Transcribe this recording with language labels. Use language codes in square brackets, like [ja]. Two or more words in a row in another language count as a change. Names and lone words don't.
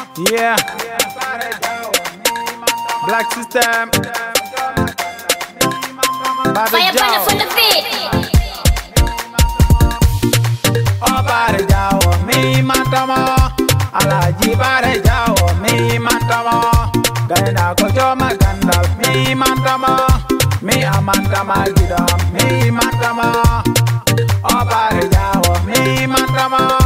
[en] Yeah. Black System. Bare Fire burner Jawo. from the feet. [ff] Oh, Bare Jawo, mi mantamo. Alhaji Bare Jawo, mi mantamo. Gaina ko joma gandal, mi mantamo. Mi amantama gidam, mi mantamo. Oh, Bare Jawo, mi mantamo.